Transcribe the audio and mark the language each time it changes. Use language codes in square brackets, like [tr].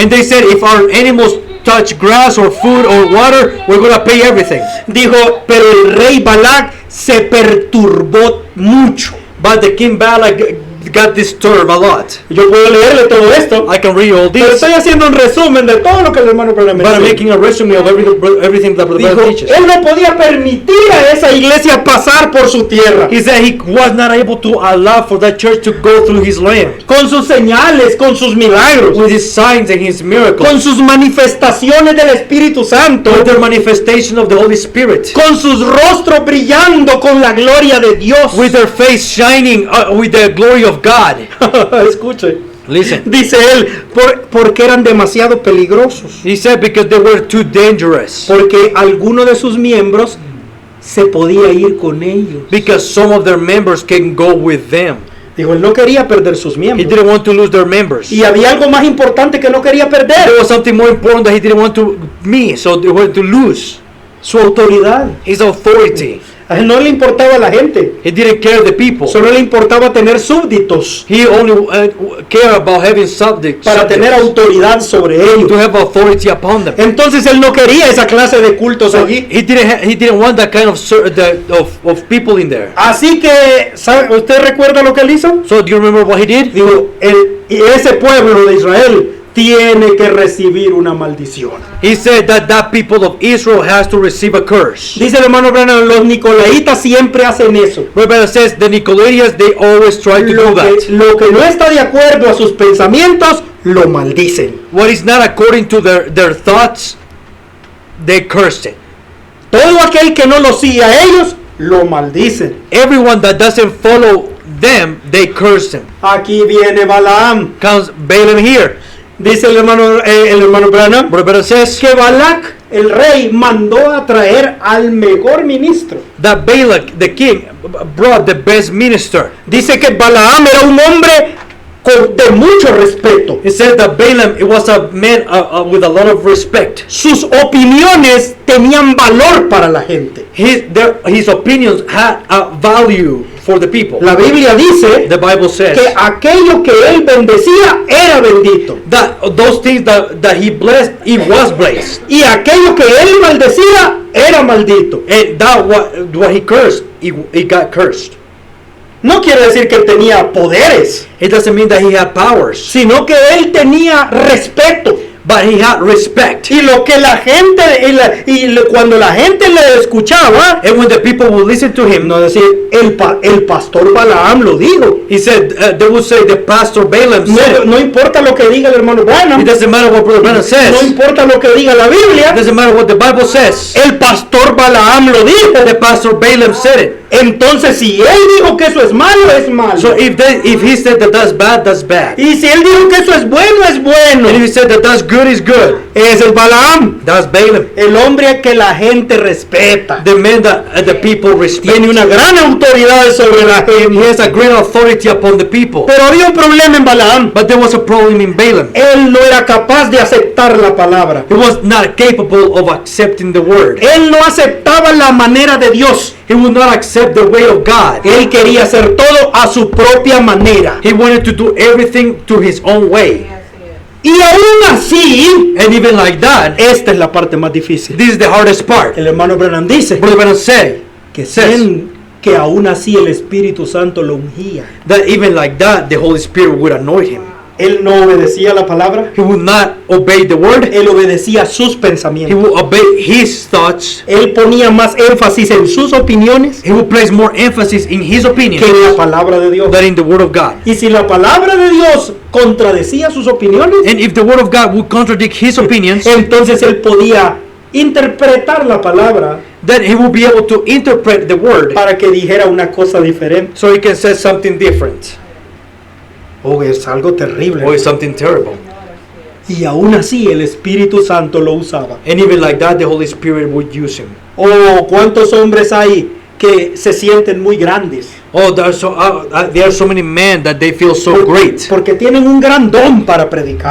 [en] And they said, if our animals touch grass or food or water, we're going to pay everything. [es] Dijo, pero el rey Balac se perturbó mucho. [en] But the king Balak got disturbed a lot. [es] Yo puedo leerle todo esto, [en] I can read all [es] pero [en] this, [es] estoy haciendo un resumen de todo lo que el hermano Branham [en] but I'm [es] dice. [en] making a resume of everything that the [es] Dijo, [en] Bible teaches. [es] él no podía permitir a esa iglesia pasar por su tierra. [en] He said he was not able to allow for that church to go through his land [es] Con sus señales, con sus milagros, [en] with his signs and his miracles, [es] con sus manifestaciones del Espíritu Santo, [en] with the manifestation of the Holy Spirit, [es] con sus rostros brillando con la gloria de Dios. [en] with their face shining with the glory of God. [es] Escuche. [en] Listen, [es] Dice él, porque eran demasiado peligrosos. [en] he said because they were too dangerous. [es] Porque alguno de sus miembros se podía ir con ellos. [en] Because some of their members can go with them. [es] Dijo, él no quería perder sus [en] He [es] miembros. [en] didn't want to lose their members. [es] Y había algo más importante que no quería [en] There [es] perder. [en] was something more important that he didn't want to miss, so they were to lose. [es] Su autoridad. [en] His authority. [es] A él no le importaba la gente. [en] He didn't care the people. [es] Solo le importaba tener súbditos [en] He only cared about having subjects [es] para tener autoridad sobre [en] to [es] ellos. [en] have authority upon them. [es] Entonces él no quería esa clase de cultos [en] So [es] allí. [en] he didn't want that kind of people in there. [es] Así que, ¿sabe? ¿Usted recuerda lo que él hizo? [en] So do you remember what he did? [es] Digo, y ese pueblo de Israel tiene que recibir una maldición. [en] He said that people of Israel has to receive a curse. [es] Dice el hermano Branham, los nicolaitas siempre hacen eso. [en] The Bible says the Nicolaitans, they always try to do that. [es] Lo que no está de acuerdo a sus pensamientos, lo maldicen. [en] What is not according to their thoughts, they curse it. [es] Todo aquel que no lo sigue a ellos, lo maldicen. [en] Everyone that doesn't follow them, they curse them. [es] Aquí viene Balaam. [en] Comes Balaam here. [es] Dice el hermano Branham [en] But the Bible says [es] que Balac, el rey, mandó a traer al mejor ministro. [en] that Balak, the king, brought the best minister. [es] Dice que Balaam era un hombre de mucho respeto. [en] He said that Balaam, it was a man with a lot of respect. [es] Sus opiniones tenían valor para la gente. [en] His opinions had a value for the people. [es] La Biblia dice [en] The Bible says [es] que aquello que él bendecía era bendito. [en] that those things that he blessed, he was blessed. [es] Y aquello que él maldecía era maldito. [en] And that what he cursed, he got cursed. [es] No quiere decir que él tenía poderes, [en] It doesn't mean that he had powers, [es] sino que él tenía respeto. [en] but he had respect. [es] Y lo que la gente, cuando la gente le escuchaba, [en] And when the people would listen to him, [es] no decir, el pastor Balaam lo dijo. [en] he said, they would say the pastor Balaam said. [es] No importa lo que diga el hermano Branham, [en] It doesn't matter what Brother Branham [es] no [en] says. [es] importa lo que diga la [en] It [es] Biblia, [en] doesn't matter what the Bible says. [es] el pastor Balaam lo dijo. [en] The pastor Balaam said it. [es] Entonces, si él dijo que eso es malo, es malo. [en] So if he said that that's bad, that's bad. [es] Y si él dijo que eso es bueno, es bueno. [en] And if he said that that's good, is good. [es] Es el Balaam, [en] That's Balaam. [es] el hombre que la gente respeta. [en] The man that the people respect. [es] Tiene una gran autoridad sobre la [en] He [es] gente. [en] has a great authority upon the people. [es] Pero había un problema en Balaam. [en] But there was a problem in Balaam. [es] Él no era capaz de aceptar la palabra. [en] He was not capable of accepting the word. [es] Él no aceptaba la manera de Dios. [en] He would not accept the way of God. [es] Él quería hacer todo a su propia manera. [en] He wanted to do everything to his own way. [es] Y aún así, [en] And even like that, [es] esta es la parte más difícil. [en] this is the hardest part. [es] El hermano Branham dice, [en] Brother Branham said, says [es] que aún así el Espíritu Santo lo ungía. [en] that even like that, the Holy Spirit would anoint him. [es] Él no obedecía la palabra, [en] He would not obey the word. [es] él obedecía sus [en] He [es] pensamientos. [en] would obey his thoughts. [es] Él ponía más énfasis en sus opiniones [en] He would place more emphasis in his opinion [es] que en la palabra de Dios. [en] than in the word of God. [es] Y si la palabra de Dios contradecía sus opiniones, [en] And if the word of God would contradict his opinions, [es] entonces él podía interpretar la palabra [en] then he will be able to interpret the word [es] para que dijera una cosa diferente. [en] so he can say something different [es] Oh, es algo terrible. [en] or something terrible. [es] Y aún así el Espíritu Santo lo usaba. [en] And even like that, the Holy Spirit would use him. [es] Oh, ¿cuántos hombres hay que se sienten muy grandes? [en] Oh, there are so many men that they feel so great [es] Porque tienen un gran don para predicar.